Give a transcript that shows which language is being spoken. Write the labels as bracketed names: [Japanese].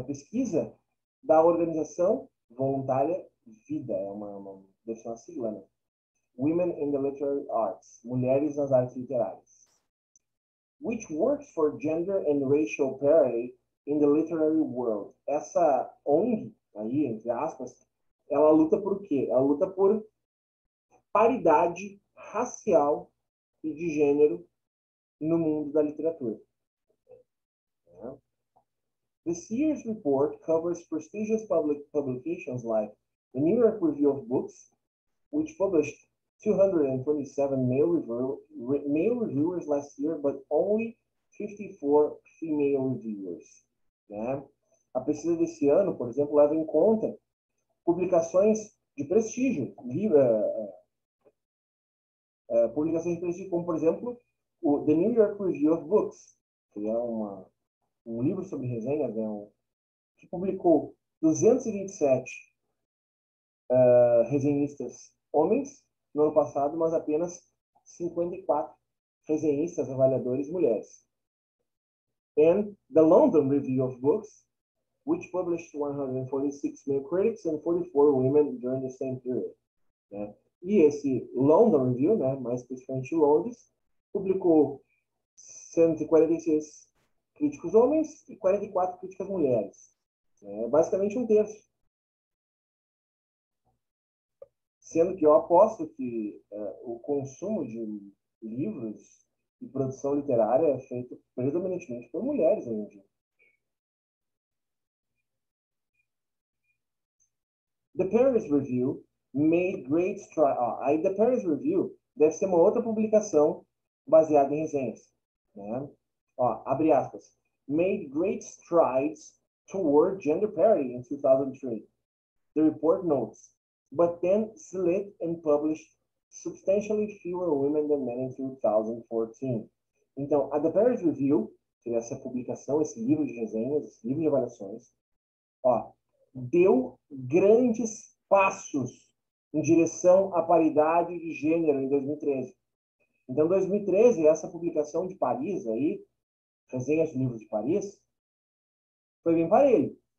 [Portuguese] Pesquisa da organização voluntária VIDA, deve ser uma sigla, né? [English] Women in the Literary Arts, [Portuguese] Mulheres nas Artes Literárias, [English] which works for gender and racial parity in the literary world. [Portuguese] Essa ONG, aí, entre aspas, ela luta por quê? Ela luta por paridade racial e de gênero no mundo da literatura. [English] This year's report covers prestigious publications like the New York Review of Books, which published 227 male reviewers last year, but only 54 female reviewers. [Portuguese] Né? A pesquisa desse ano, por exemplo, leva em conta publicações de prestígio, publicações de prestígio, como, por exemplo, o The New York Review of Books, que é um livro sobre resenhas, né? Que publicou 227 resenhistas homens no ano passado, mas apenas 54 resenhistas avaliadores mulheres. [English] And the London Review of Books, which published 146 male critics and 44 women during the same period. [Portuguese] Né? E esse London Review, né, mais especificamente Londres, publicou 146 críticos homens e 44 críticas mulheres. É basicamente um terço. Sendo que eu aposto que o consumo de livros e produção literária é feito predominantemente por mulheres hoje em dia. [English] The Paris Review made great strides. [Portuguese] Aí The Paris Review deve ser uma outra publicação baseada em resenhas. Né? Abre aspas. [English] Made great strides toward gender parity in 2003. The report notes, but then slid and published substantially fewer women than men in 2014. [Portuguese] Então, a The Paris Review, que é essa publicação, esse livro de resenhas, esse livro de avaliações, deu grandes passos em direção à paridade de gênero em 2013. Então, em 2013, essa publicação de Paris, aí, resenhas de livros de Paris, foi bem parelho.